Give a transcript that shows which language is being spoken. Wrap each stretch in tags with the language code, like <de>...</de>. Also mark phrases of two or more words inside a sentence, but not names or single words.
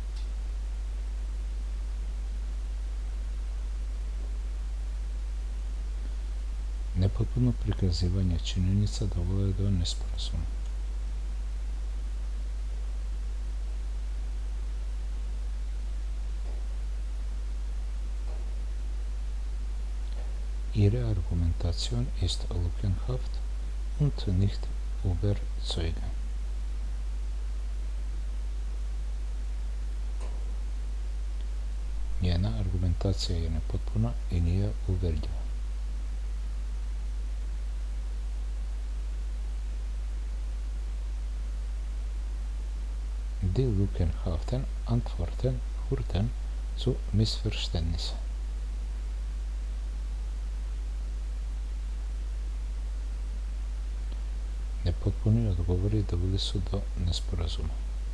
<sr>Nepotpuno prikazivanje činjenica dovelo je do nesporazuma.</sr> <de>Ihre Argumentation ist lückenhaft und nicht überzeugend.</de> <sr>Njena argumentacija je nepotpuna i nije uvjerljiva.</sr> <de>Die lückenhaften Antworten führten zu Missverständnissen.</de> <sr>Nepotpuni odgovori doveli su do nesporazuma.</sr>